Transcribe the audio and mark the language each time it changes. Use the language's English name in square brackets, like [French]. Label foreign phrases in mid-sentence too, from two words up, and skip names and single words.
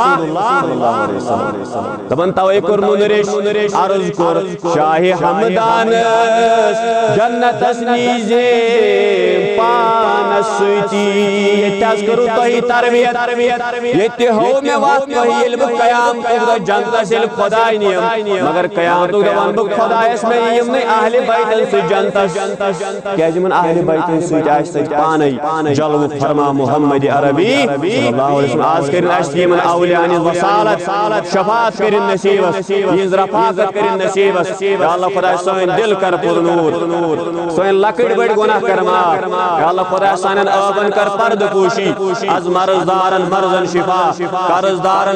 [Kashmiri] اللہ دپان توے کوٚر نُنٛدریش عرض کوٚر شاہِ ہمدانس جنتس نیٖزے پانس سۭتی ییٚتہِ حظ کٔرٕو تۄہہِ تربیت ییٚتہِ ہوو مےٚ وتھ تۄہہِ ییٚلہِ بہٕ قیامتُک دۄہ جنتس ییٚلہِ خۄداے نِیم مگر قیامتُک دۄہ ونہٕ بہٕ خۄدایس مےٚ یِم نہٕ اہلِ بیتن سۭتۍ جنتس کیٛازِ یِمن اہلِ بیتن سۭتۍ آسہِ تتہِ پانے جلوٕ فرما محمد عربی [Arabic] صلی اللہ علیہ [Kashmiri] وسلم آز کٔرِن اسہِ یِمن اولیاء ہٕنٛز وصالت شفاعت کٔرِن نصیٖبس یِہنٛز رفاقت کٔرِن نصیٖبس یا اللہ خۄدایا سٲنۍ دل کر پر نوٗر سٲنۍ لۄکٕٹۍ بٔڑۍ گۄناہ کر معاف یا اللہ خۄدایا سانٮ۪ن ٲبن کر پردٕ پوشی از مرض دارن مرضن شفا قرض دارن